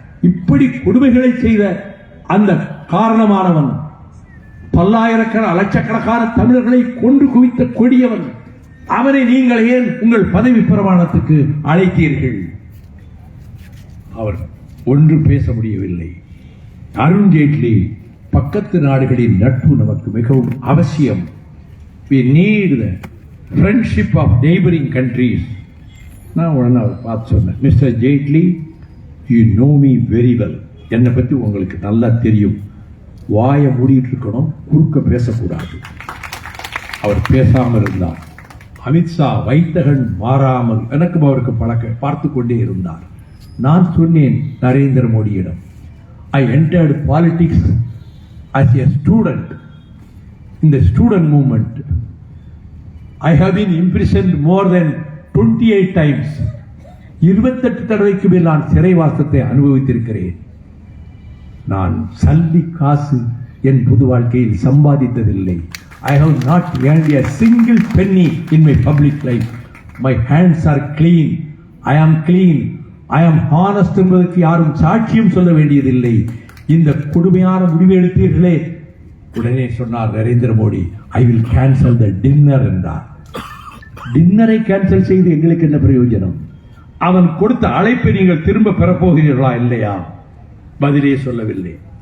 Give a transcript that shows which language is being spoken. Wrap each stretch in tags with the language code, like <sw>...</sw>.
<ta>இப்படி கொடுமைகளை செய்த அந்த காரணமானவன் பல்லாயிரக்கணக்கான லட்சக்கணக்கான தமிழர்களை கொன்று குவித்த கொடியவன். அவனை நீங்கள் ஏன் உங்கள் பதவி பிரமாணத்துக்கு அழைத்தீர்கள்? அவர் ஒன்று பேச முடியவில்லை. அருண் ஜேட்லி, பக்கத்து நாடுகளின் நட்பு நமக்கு மிகவும் அவசியம்.</ta> <en>We need the friendship of neighboring countries.</en> <ta>நான் உடனே பார்த்து சொன்னேன்,</ta> <en>Mister Jaitley, you know me very well.</en> <ta>என்னை பற்றி உங்களுக்கு நல்லா தெரியும். வாயை மூடிட்டு இருக்கணும், குறுக்க பேசக்கூடாது. அவர் பேசாமல் இருந்தார். அமித்ஷா வைத்தகன் மாறாமல் எனக்கும் அவருக்கு பழக்க பார்த்து கொண்டே இருந்தார். நான் சொன்னேன் நரேந்திர மோடியிடம்,</ta> <en>I entered politics as a student in the student movement. I have been imprisoned more than 28 times.</en> <ta>28 தடவைக்கு மேல் நான் சிறைவாசத்தை அனுபவித்திருக்கிறேன். நான் சல்லி காசு என் பொது வாழ்க்கையில் சம்பாதித்ததில்லை.</ta> <en>I have not earned a single penny in my public life. My hands are clean. I am clean. I am honest</en> <ta>என்பதற்கு யாரும் சாட்சியம் சொல்ல வேண்டியதில்லை. இந்த கொடுமையான முடிவை எடுத்தீர்களே. உடனே சொன்னார் Narendra Modi,</ta> <en>I will cancel the dinner</en> <ta>என்றார். டின்னரை கேன்சல் செய்து எங்களுக்கு என்ன பிரயோஜனம்? அவன் கொடுத்த அழைப்பை நீங்கள் திரும்ப பெறப்போகிறீர்களா இல்லையா? பதிலே சொல்லவில்லை.</ta>